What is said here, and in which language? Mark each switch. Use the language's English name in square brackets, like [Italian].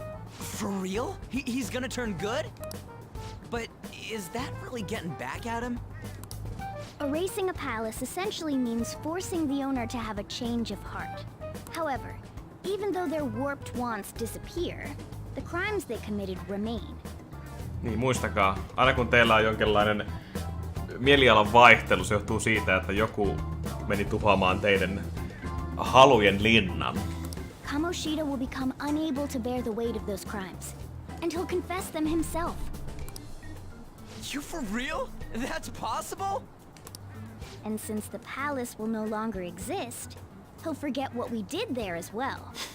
[English] For real? He's gonna turn good? But is that really getting back at him? Erasing a palace essentially means forcing the owner to have a change of heart. However, even though their warped wants disappear, the crimes they committed remain. [Finnish] Niin, muistakaa, aina kun teillä on jonkinlainen mielialan vaihtelu, se johtuu siitä, että joku meni tuhoamaan teidän halujen linnan. [English] Kamoshida will become unable to bear the weight of those crimes, and he'll confess them himself. You for real? That's possible? And since the palace will no longer exist, he'll forget what we did there as well.